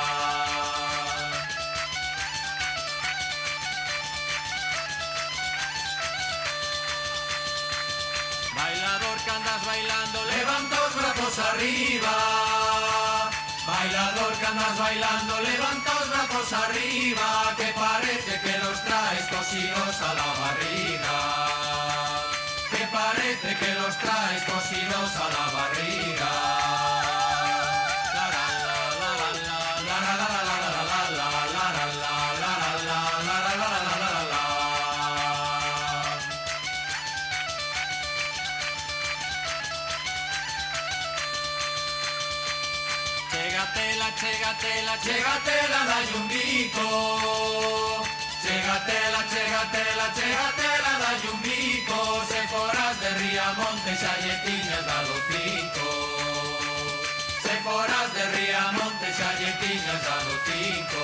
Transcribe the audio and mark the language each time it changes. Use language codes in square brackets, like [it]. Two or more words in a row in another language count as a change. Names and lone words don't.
[gl] Bailador que andas bailando, levanta os brazos arriba. Bailador que andas bailando, levanta os brazos arriba. [es] Que parece que los traes cosidos a la barriga. Que parece que los traes cosidos a la barriga. La la la la la la la la la la la la la la la la la la. [gl] Chegatela, dalle un bico. Chegatela, dalle un bico. Se foras de Riamonte xa lle tiñas dado 5. Se foras de Riamonte xa lle tiñas dado 5.